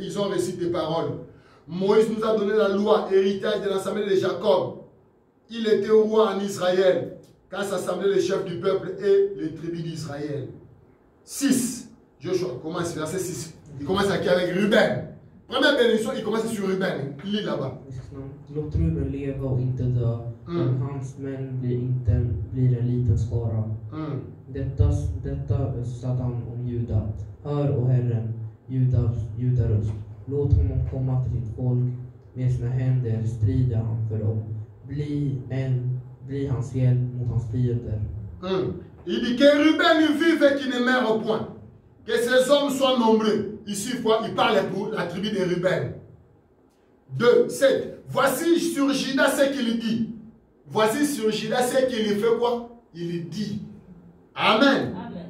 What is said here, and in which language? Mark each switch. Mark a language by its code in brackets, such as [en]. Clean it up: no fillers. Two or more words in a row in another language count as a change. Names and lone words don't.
[fr] Ils ont reçu tes paroles. Moïse nous a donné la loi, héritage de l'assemblée de Jacob. Il était roi en Israël quand s'assemblaient les chefs du peuple et les tribus d'Israël. 6. Joshua commence, verset 6. Il commence avec Ruben. Première bénédiction, il commence sur Ruben. Il lit là-bas. [sv] Låt Ruben leva och inte dö, men hans män blir en liten skara. Detta sa han om Juda. Hör, o Herren, Juda röst. Låt honom komma till sitt folk. Med sina händer strider han för dem. Bli hans hjälp mot hans fiender. [fr] Il dit que Ruben vive et qu'il ne meurt point. Que ces hommes soient nombreux. Ici, il parle pour la tribu de Ruben. 2, 7. Voici sur Juda ce qu'il dit. Voici sur Juda ce qu'il fait quoi? Il dit. Amen. Amen.